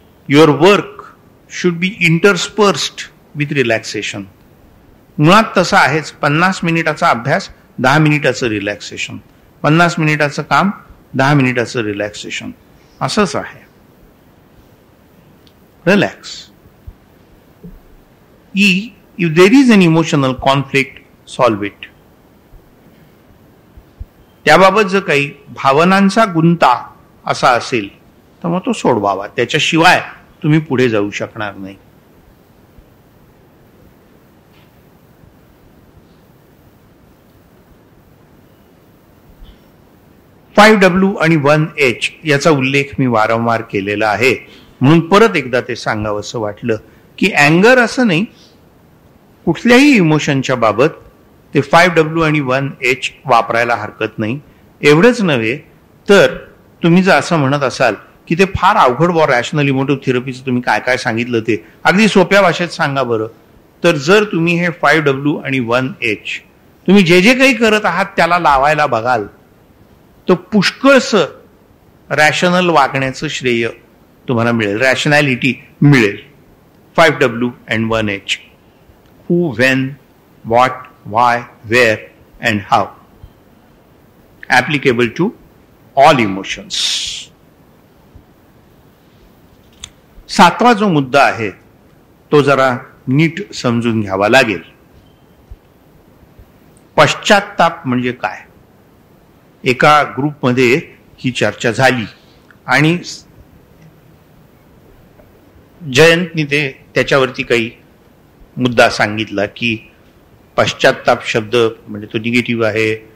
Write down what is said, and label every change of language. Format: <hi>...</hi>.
<en>Your work should be interspersed with relaxation.</en> <mr>मुळात तसं आहेच. 50 मिनिटाचा अभ्यास, 10 मिनिटाचं रिलॅक्सेशन. 50 मिनिटाचं काम, 10 मिनिटाचं रिलॅक्सेशन. असंच आहे. Relax.</mr> <en>E, if there is an emotional conflict, solve it.</en> <mr>त्याबाबत जर काही भावनांचा गुंता असा असेल तर मग तो सोडवावा. त्याच्याशिवाय तुम्ही पुढे जाऊ शकणार नाही. .5W आणि 1H याचा उल्लेख मी वारंवार केलेला आहे, म्हणून परत एकदा ते सांगावंसं वाटलं की अँगर असं नाही, कुठल्याही इमोशनच्या बाबत ते 5W आणि 1H वापरायला हरकत नाही. एवढंच नव्हे तर तुम्ही जर असं म्हणत असाल की ते फार अवघड व रॅशनल इमोटिव्ह थेरपीचं तुम्ही काय काय सांगितलं ते अगदी सोप्या भाषेत सांगा बरं, तर जर तुम्ही हे 5W आणि 1H तुम्ही जे जे काही करत आहात त्याला लावायला बघाल तर पुष्कळसं रॅशनल वागण्याचं श्रेय तुम्हाला मिळेल, रॅशनॅलिटी मिळेल.</mr> <en>5W and 1H. Who, when, what, why, where and how. Applicable to all emotions.</en> <mr>7वा जो मुद्दा आहे तो जरा नीट समजून घ्यावा लागेल. पश्चात्ताप म्हणजे काय? एका ग्रुपमध्ये ही चर्चा झाली आणि जयंतनी ते त्याच्यावरती काही मुद्दा सांगितला की पश्चात्ताप शब्द म्हणजे तो निगेटिव्ह आहे.</mr>